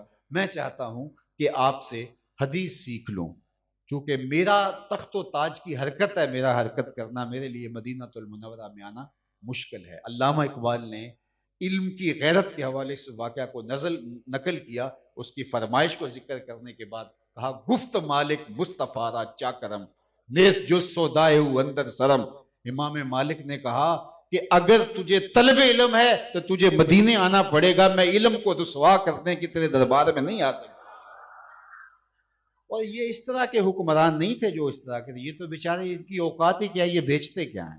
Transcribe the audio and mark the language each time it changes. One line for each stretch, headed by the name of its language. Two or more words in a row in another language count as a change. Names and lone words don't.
Urdu: میں چاہتا ہوں کہ آپ سے حدیث سیکھ لوں، چونکہ میرا تخت و تاج کی حرکت ہے، میرا حرکت کرنا، میرے لیے مدینہ المنورہ میں آنا مشکل ہے۔ علامہ اقبال نے علم کی غیرت کے حوالے سے واقعہ کو نقل کیا، اس کی فرمائش کو ذکر کرنے کے بعد کہا
Persian: گفت مالک مصطفیٰ را چا کرم، نیست جز سودائے اندر سرم۔
Urdu: امام مالک نے کہا کہ اگر تجھے طلب علم ہے تو تجھے مدینے آنا پڑے گا، میں علم کو رسوا کرنے کی تیرے دربار میں نہیں آ سکتا۔ اور یہ اس طرح کے حکمران نہیں تھے جو اس طرح کے تھے، یہ تو بیچارے ان کی اوقات ہی کیا، یہ بیچتے کیا ہیں۔